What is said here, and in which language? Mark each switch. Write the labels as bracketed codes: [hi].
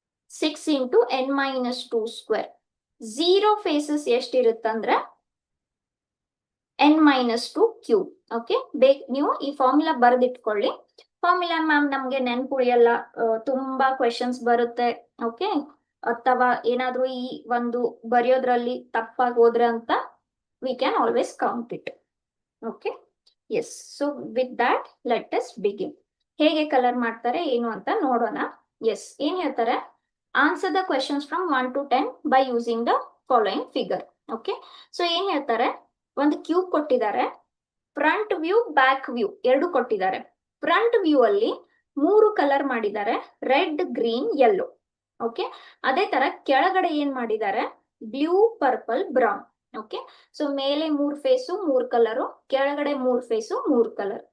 [kn] 6 into n-2 square. 0 phases ಎಷ್ಟಿರುತ್ತಂದ್ರೆ n-2 cube. Okay, ನೀವು ಈ formula ಬರೆದಿಟ್ಕೊಳ್ಳಿ. Formula ma'am ನಮ್ಗೆ ನೆನ್ಪುಳಿಯಲ್ಲ, ತುಂಬಾ ಕ್ವೆಶನ್ಸ್ ಬರುತ್ತೆ. ಓಕೆ, ಅಥವಾ ಏನಾದ್ರೂ ಈ ಒಂದು ಬರೆಯೋದ್ರಲ್ಲಿ ತಪ್ಪಾಗಿ ಹೋದ್ರೆ ಅಂತ [en] we can always count it. Okay, yes, so with that let us begin. [kn] ಹೇಗೆ ಕಲರ್ ಮಾಡ್ತಾರೆ ಏನು ಅಂತ ನೋಡೋಣ. ಎಸ್, ಏನ್ ಹೇಳ್ತಾರೆ? [en] Answer the questions from 1 to 10 by using the following figure. [kn] Okay, so ಏನ್ ಹೇಳ್ತಾರೆ? ಒಂದು ಕ್ಯೂಬ್ ಕೊಟ್ಟಿದ್ದಾರೆ, ಫ್ರಂಟ್ ವ್ಯೂ ಬ್ಯಾಕ್ ವ್ಯೂ ಎರಡು ಕೊಟ್ಟಿದ್ದಾರೆ. ಫ್ರಂಟ್ ವ್ಯೂ ಅಲ್ಲಿ 3 ಕಲರ್ ಮಾಡಿದ್ದಾರೆ, ರೆಡ್, ಗ್ರೀನ್, ಯೆಲ್ಲೋ. ಓಕೆ, ಅದೇ ತರ ಕೆಳಗಡೆ ಏನ್ ಮಾಡಿದ್ದಾರೆ? Blue, purple, brown. Okay, so ಮೇಲೆ 3 ಫೇಸು 3 ಕಲರು, ಕೆಳಗಡೆ 3 ಫೇಸು 3 ಕಲರ್.